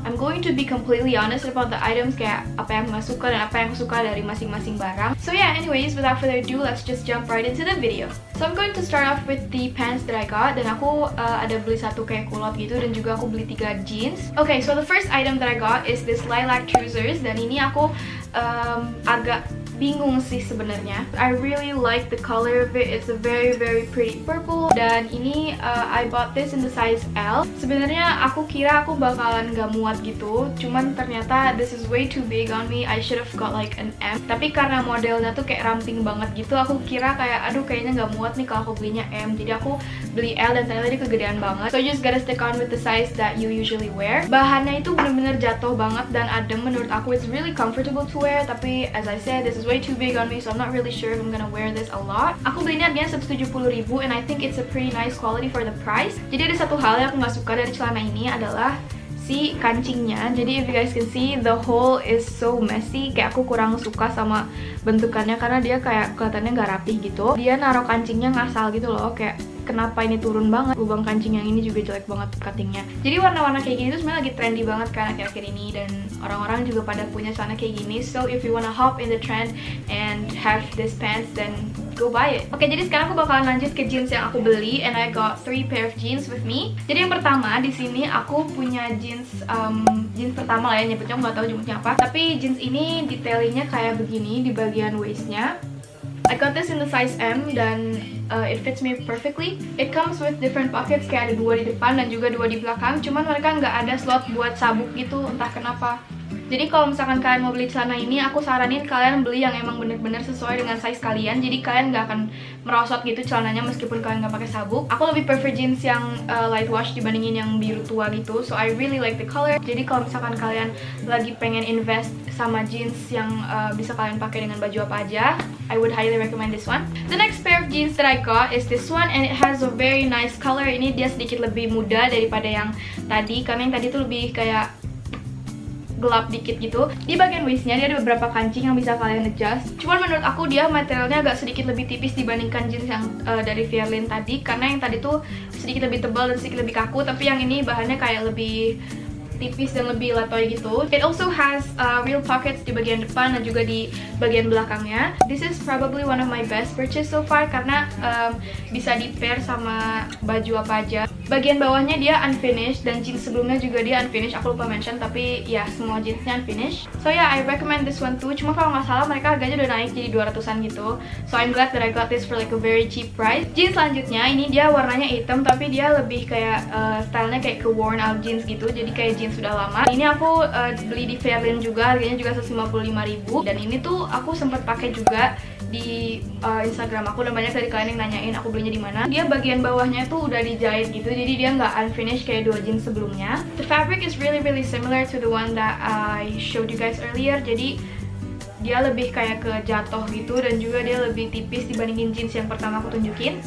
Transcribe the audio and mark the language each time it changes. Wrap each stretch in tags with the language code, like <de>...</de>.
<en>I'm going to be completely honest about the items,</en> <id>kayak apa yang aku suka dan apa yang aku suka dari masing-masing barang.</id> <en>So yeah, anyways, without further ado, let's just jump right into the video. So I'm going to start off with the pants that I got,</en> <id>dan aku ada beli satu kayak kulot gitu, dan juga aku beli 3 jeans.</id> <en>Okay, so the first item that I got is this lilac trousers,</en> <id>dan ini aku agak bingung sih sebenarnya.</id> <en>I really like the color of it. It's a very pretty purple.</en> <id>Dan ini</id> <en>I bought this in the size L.</en> <id>Sebenarnya aku kira aku bakalan gak muat gitu, cuman ternyata</id> <en>this is way too big on me. I should have got like an M.</en> <id>Tapi karena modelnya tuh kayak ramping banget gitu, aku kira kayak aduh kayaknya gak muat nih kalau aku belinya M. Jadi aku beli L dan ternyata dia kegedean banget.</id> <en>So you just gotta stick on with the size that you usually wear.</en> <id>Bahannya itu bener-bener jatuh banget dan adem menurut aku.</id> <en>It's really comfortable to wear.</en> <id>Tapi</id> <en>as I said, this is way too big on me, so I'm not really sure if I'm gonna wear this a lot.</en> <id>Aku belinya harganya 170.000</id> <en>and I think it's a pretty nice quality for the price.</en> <id>Jadi ada satu hal yang aku gak suka dari celana ini adalah si kancingnya. Jadi</id> <en>if you guys can see, the hole is so messy.</en> <id>Kayak aku kurang suka sama bentukannya karena dia kayak kelihatannya gak rapih gitu. Dia naruh kancingnya ngasal gitu loh, kayak kenapa ini turun banget. Lubang kancing yang ini juga jelek banget cuttingnya. Jadi warna-warna kayak gini tuh sebenarnya lagi trendy banget kan akhir-akhir ini, dan orang-orang juga pada punya celana kayak gini.</id> <en>So if you wanna hop in the trend and have this pants, then go buy it.</en> <id>Oke, jadi sekarang aku bakalan lanjut ke jeans yang aku beli,</id> <en>and I got 3 pair of jeans with me.</en> <id>Jadi yang pertama di sini aku punya jeans jeans pertama lah ya, nyebutnya aku nggak tahu jemputnya apa. Tapi jeans ini detailingnya kayak begini di bagian waistnya.</id> <en>I got this in the size M</en> <id>dan</id> <en>it fits me perfectly. It comes with different pockets,</en> <id>kayak ada 2 di depan dan juga 2 di belakang. Cuman mereka nggak ada slot buat sabuk gitu, entah kenapa. Jadi kalau misalkan kalian mau beli celana ini, aku saranin kalian beli yang emang bener-bener sesuai dengan size kalian. Jadi kalian nggak akan merosot gitu celananya meskipun kalian nggak pakai sabuk. Aku lebih prefer jeans yang light wash dibandingin yang biru tua gitu.</id> <en>So I really like the color.</en> <id>Jadi kalau misalkan kalian lagi pengen invest sama jeans yang bisa kalian pakai dengan baju apa aja,</id> <en>I would highly recommend this one. The next pair of jeans that I got is this one, and it has a very nice color.</en> <id>Ini dia sedikit lebih muda daripada yang tadi, karena yang tadi tuh lebih kayak gelap dikit gitu. Di bagian waistnya dia ada beberapa kancing yang bisa kalian adjust. Cuman menurut aku dia materialnya agak sedikit lebih tipis dibandingkan jeans yang dari Fairlane tadi, karena yang tadi tuh sedikit lebih tebal dan sedikit lebih kaku. Tapi yang ini bahannya kayak lebih tipis dan lebih letoy gitu.</id> <en>It also has real pockets</en> <id>di bagian depan dan juga di bagian belakangnya.</id> <en>This is probably one of my best purchase so far</en> <id>karena bisa di pair sama baju apa aja. Bagian bawahnya dia unfinished dan jeans sebelumnya juga dia unfinished. Aku lupa mention, tapi ya semua jeansnya unfinished.</id> <en>So yeah, I recommend this one too.</en> <id>Cuma kalau nggak salah mereka harganya udah naik jadi 200-an gitu.</id> <en>So I'm glad that I got this for like a very cheap price.</en> <id>Jeans selanjutnya ini dia warnanya hitam, tapi dia lebih kayak stylenya kayak ke worn out jeans gitu. Jadi kayak jeans sudah lama. Ini aku beli di Fairlane juga, harganya juga 155.000. Dan ini tuh aku sempat pakai juga di Instagram aku, dan banyak dari kalian yang nanyain aku belinya di mana. Dia bagian bawahnya tuh udah dijahit gitu, jadi dia nggak unfinished kayak 2 jeans sebelumnya.</id> <en>The fabric is really similar to the one that I showed you guys earlier.</en> <id>Jadi dia lebih kayak ke jatuh gitu, dan juga dia lebih tipis dibandingin jeans yang pertama aku tunjukin.</id>